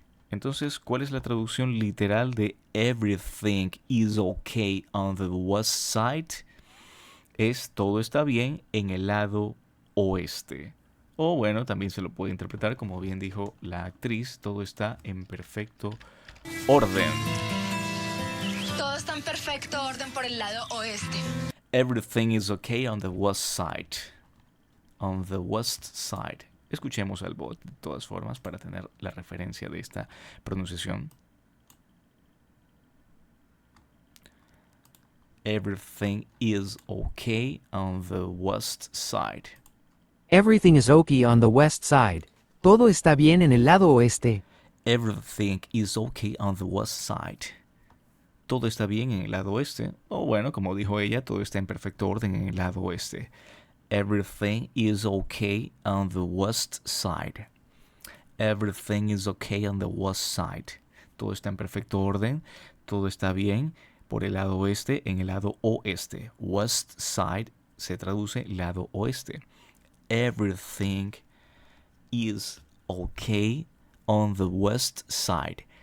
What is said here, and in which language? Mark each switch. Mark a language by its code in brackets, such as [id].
[es] Entonces, ¿cuál es la traducción literal de [en] everything is okay on the west side? [es] Es todo está bien en el lado oeste. O bueno, también se lo puede interpretar como bien dijo la actriz, todo está en perfecto orden. Todo está en perfecto orden por el lado oeste. [en] Everything is okay on the west side. On the west side. [es] Escuchemos al bot de todas formas para tener la referencia de esta pronunciación. [en] Everything is okay on the west side. Everything is okay on the west side. [es] Todo está bien en el lado oeste. [en] Everything is okay on the west side. [es] Todo está bien en el lado oeste. O bueno, como dijo ella, todo está en perfecto orden en el lado oeste. [en] Everything is okay on the west side. Everything is okay on the west side. [es] Todo está en perfecto orden. Todo está bien por el lado oeste en el lado oeste. West side se traduce lado oeste. [en] Everything is okay on the west side.